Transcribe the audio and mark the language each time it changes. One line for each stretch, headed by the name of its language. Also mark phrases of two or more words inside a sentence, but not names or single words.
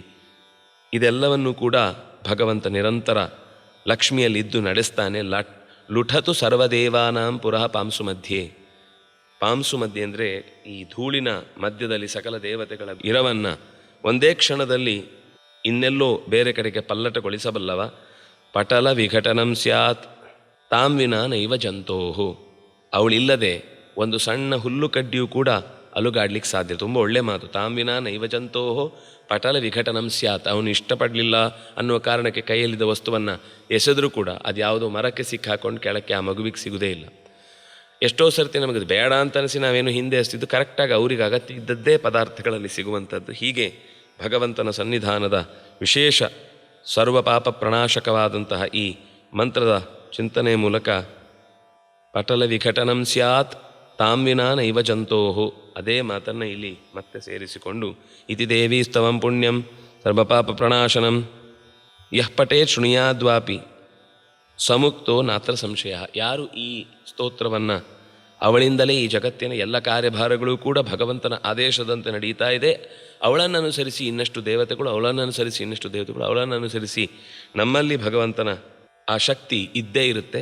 Kannada: ಇದೆಲ್ಲವನ್ನೂ ಕೂಡ ಭಗವಂತ ನಿರಂತರ ಲಕ್ಷ್ಮಿಯಲ್ಲಿದ್ದು ನಡೆಸ್ತಾನೆ.
Sanskrit: ಲುಠತು ಸರ್ವದೇವಾನಾಂ ಪುರಃ ಪಾಂಸು ಮಧ್ಯೆ. ಪಾಂಸು ಮಧ್ಯೆ
Kannada: ಅಂದರೆ ಈ ಧೂಳಿನ ಮಧ್ಯದಲ್ಲಿ ಸಕಲ ದೇವತೆಗಳ ಇರವನ್ನು ಒಂದೇ ಕ್ಷಣದಲ್ಲಿ ಇನ್ನೆಲ್ಲೋ ಬೇರೆ ಕಡೆಗೆ ಪಲ್ಲಟಗೊಳಿಸಬಲ್ಲವ.
Sanskrit: ಪಟಲ ವಿಘಟನಂ ಸ್ಯಾತ್ ತಾಂ ವಿನಾ ನೈವ ಜಂತೋಹು.
Kannada: ಅವಳಿಲ್ಲದೆ ಒಂದು ಸಣ್ಣ ಹುಲ್ಲು ಕಡ್ಡಿಯೂ ಕೂಡ ಅಲುಗಾಡ್ಲಿಕ್ಕೆ ಸಾಧ್ಯ. ತುಂಬ ಒಳ್ಳೆ ಮಾತು.
Sanskrit: ತಾಂ ವಿನಾ ನೈವ ಜಂತೋಹು ಪಟಲ ವಿಘಟನಂ ಸ್ಯಾತ್.
Kannada: ಅವನು ಇಷ್ಟಪಡಲಿಲ್ಲ ಅನ್ನುವ ಕಾರಣಕ್ಕೆ ಕೈಯಲ್ಲಿದ್ದ ವಸ್ತುವನ್ನು ಎಸೆದರೂ ಕೂಡ ಅದು ಯಾವುದೋ ಮರಕ್ಕೆ ಸಿಕ್ಕಾಕೊಂಡು ಕೆಳಕ್ಕೆ ಆ ಮಗುವಿಗೆ ಸಿಗುವುದೇ ಇಲ್ಲ. ಎಷ್ಟೋ ಸರ್ತಿ ನಮಗೆ ಬೇಡ ಅಂತ ಅನಿಸಿ ನಾವೇನು ಹಿಂದೆ ಹಚ್ತಿದ್ದು ಕರೆಕ್ಟಾಗಿ ಅವರಿಗೆ ಅಗತ್ಯ ಇದ್ದದ್ದೇ ಪದಾರ್ಥಗಳಲ್ಲಿ ಸಿಗುವಂಥದ್ದು. ಹೀಗೆ ಭಗವಂತನ ಸನ್ನಿಧಾನದ ವಿಶೇಷ ಸರ್ವಪಾಪ ಪ್ರಣಾಶಕವಾದಂತಹ ಈ ಮಂತ್ರದ ಚಿಂತನೆ ಮೂಲಕ
Sanskrit: ಪಟಲ ವಿಘಟನಂ ಸ್ಯಾತ್ ತಾಂ ವಿನಾ ನೈವ ಜಂತೋಹು,
Kannada: ಅದೇ ಮಾತನ್ನು ಇಲ್ಲಿ ಮತ್ತೆ ಸೇರಿಸಿಕೊಂಡು
Sanskrit: ಇತಿ ದೇವಿ ಸ್ತವಂ ಪುಣ್ಯಂ ಸರ್ವಪಾಪ ಪ್ರಣಾಶನಂ ಯಃ ಪಟೇ ಶೃಣುಯಾದ್ವಾಪಿ ಸಮುಕ್ತೋ ನಾತ್ರ ಸಂಶಯ.
Kannada: ಯಾರು ಈ ಸ್ತೋತ್ರವನ್ನು ಅವಳಿಂದಲೇ ಈ ಜಗತ್ತಿನ ಎಲ್ಲ ಕಾರ್ಯಭಾರಗಳು ಕೂಡ ಭಗವಂತನ ಆದೇಶದಂತೆ ನಡೀತಾ ಇದೆ, ಅವಳನ್ನು ಅನುಸರಿಸಿ ಇನ್ನಷ್ಟು ದೇವತೆಗಳು, ಅವಳನ್ನು ಅನುಸರಿಸಿ ಇನ್ನಷ್ಟು ದೇವತೆಗಳು, ಅವಳನ್ನು ಅನುಸರಿಸಿ ನಮ್ಮಲ್ಲಿ ಭಗವಂತನ ಆ ಶಕ್ತಿ ಇದ್ದೇ ಇರುತ್ತೆ.